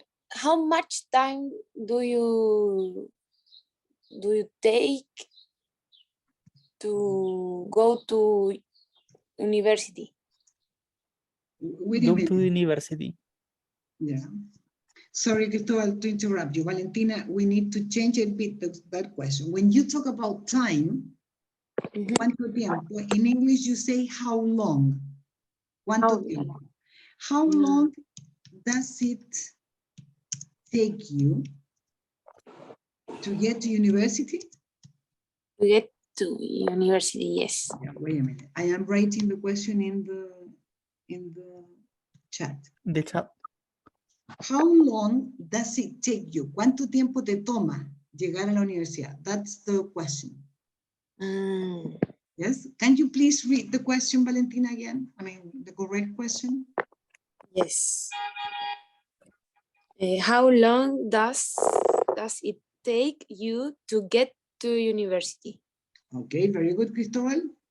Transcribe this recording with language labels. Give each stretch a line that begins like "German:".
English: How much time do you take to go to university? Wait a Go to minute. university. Yeah. Sorry, Cristobal, to interrupt you. Valentina, we need to change a bit that question. When you talk about time,
Spanish: ¿cuánto tiempo?
English: In English, you say how long.
Spanish: ¿Cuánto tiempo?
English: How long does it take you to get to university? To get to university, yes. Yeah, wait a minute. I am writing the question in the chat. The chat. How long does it take you?
Spanish: ¿Cuánto tiempo te toma llegar a la universidad?
English: That's the question. Yes. Can you please read the question, Valentina, again? I mean, the correct question. Yes. How long does it take you to get to university? Okay, very good, Cristobal.